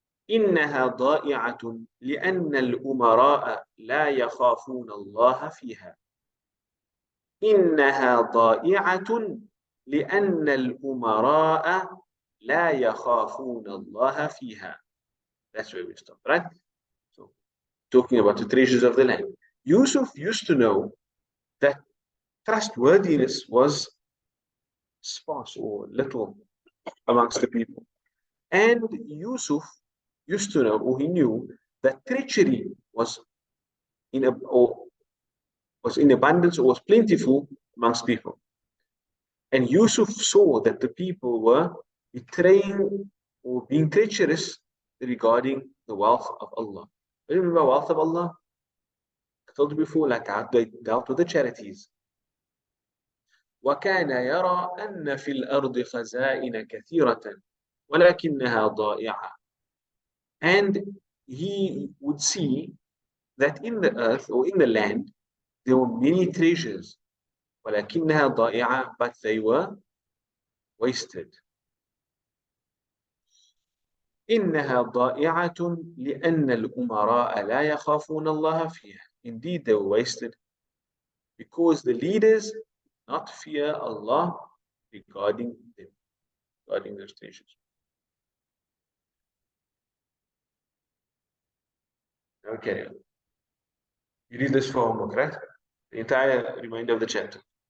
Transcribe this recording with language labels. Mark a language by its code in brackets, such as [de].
[ar] إنها ضائعة لأن الأمراء لا يخافون الله فيها. إنها ضائعة لأن الأمراء لا يخافون الله فيها. [en] That's where we stop, right? So, talking about the treasures of the land. Yusuf used to know that trustworthiness was sparse or little amongst the people. And Yusuf used to know, or he knew, that treachery was in abundance or was plentiful amongst people. And Yusuf saw that the people were betraying or being treacherous regarding the wealth of Allah. Remember wealth of Allah? I told you before, like how they dealt with the charities. [ar] وكان يرى أن في الأرض خزائن كثيرة ولكنها ضائعة. [en] And he would see that in the earth or in the land there were many treasures [ar] ولكنها ضائعة, [en] but they were wasted. [ar] إنها ضائعة لأن الأمراء لا يخافون الله فيها. [en] Indeed, they were wasted because the leaders did not fear Allah regarding them, regarding those treasures. Okay. You read this for homework, right? The entire remainder of the chapter.